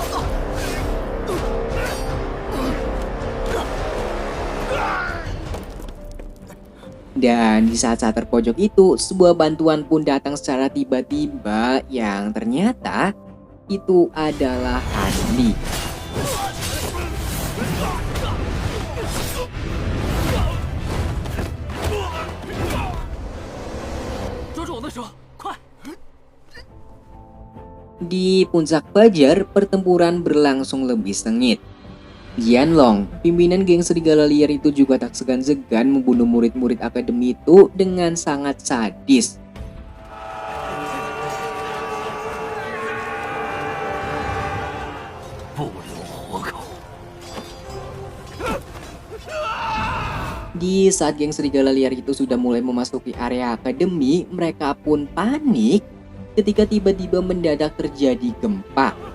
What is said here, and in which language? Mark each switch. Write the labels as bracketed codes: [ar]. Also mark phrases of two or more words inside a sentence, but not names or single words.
[id] Dan di saat-saat terpojok itu, sebuah bantuan pun datang secara tiba-tiba yang ternyata itu adalah Hanli. [zh] 抓住我的手，快！ [id] Di puncak Fajar, pertempuran berlangsung lebih sengit. Jianlong, pimpinan geng serigala liar itu juga tak segan-segan membunuh murid-murid akademi itu dengan sangat sadis. Di saat geng serigala liar itu sudah mulai memasuki area akademi, mereka pun panik ketika tiba-tiba mendadak terjadi gempa.